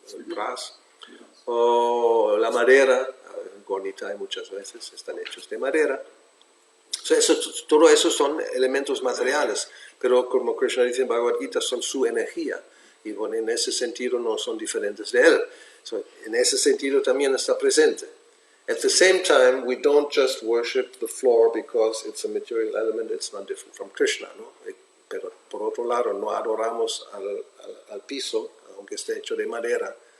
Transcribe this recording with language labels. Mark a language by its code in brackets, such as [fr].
[es] El brass, o la madera, gornita muchas veces están hechos de madera. O sea, todo eso son elementos materiales, pero como Krishna dice en Bhagavad Gita, son su energía. Y bueno, en ese sentido no son diferentes de Él. So, en ese sentido también está presente. [en] At the same time, we don't just worship the floor because it's a material element, it's not different from Krishna, ¿no? Pero [es] por otro lado, no adoramos al piso, aunque esté hecho de madera.